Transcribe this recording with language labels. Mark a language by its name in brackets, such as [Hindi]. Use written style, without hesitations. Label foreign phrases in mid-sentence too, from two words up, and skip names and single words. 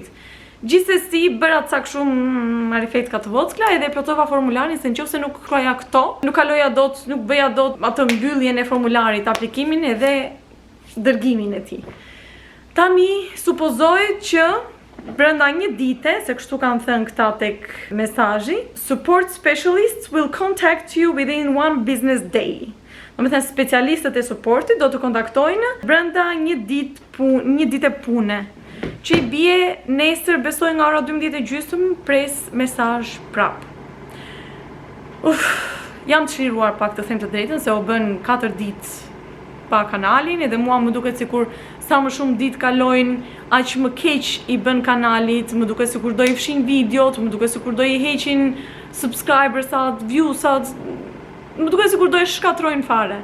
[Albanian] Gjithsesi bëra ca shumë marifet ka të vockla edhe plotova formularin se nëse nuk kroja këto, nuk kaloja dot, nuk bëja dot atë mbylljen e formularit, aplikimin edhe dërgimin e tij. Tani supozoj që brenda një dite, se kështu kanë thënë këta tek mesazhi, [English] support specialists will contact you within 1 business day. [Albanian] Domethënë specialistët e suportit do të kontaktojnë brenda një dite pune. Që i bie nesër besoj nga ora 12:30 pres mesazh prap. Jam të çliruar pak të them të drejtën se u bën 4 ditë pa kanalin edhe mua më duket sikur sa më shumë ditë kalojnë aq më keq i bën kanalit, më duket sikur do i fshin videot, më duket sikur do i heqin subscribersat, viewsat, më duket sikur do i shkatrojnë fare.